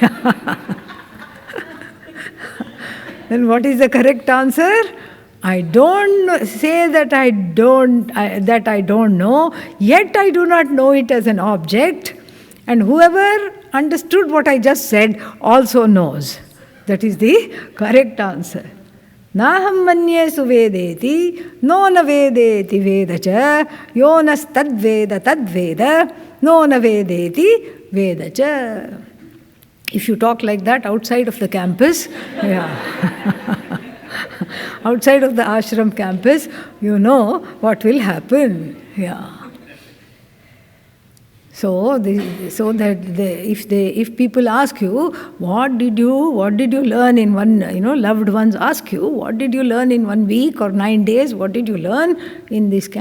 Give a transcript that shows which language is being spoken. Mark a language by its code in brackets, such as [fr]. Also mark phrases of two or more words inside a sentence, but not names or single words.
[en] Then what is the correct answer? I don't say that I don't know, yet I do not know it as an object. And whoever understood what I just said also knows. That is the correct answer. [sa] नाहं मन्ये सुवेदेति, नो न वेदेति वेद च, यो नस्तद्वेद तद्वेद, नो न वेदेति वेद च. [en] If you talk like that outside of the campus, yeah. Outside of the ashram campus, you know what will happen. Yeah. If people ask you, what did you learn in one, loved ones ask you, what did you learn in 1 week or 9 days, what did you learn in this camp?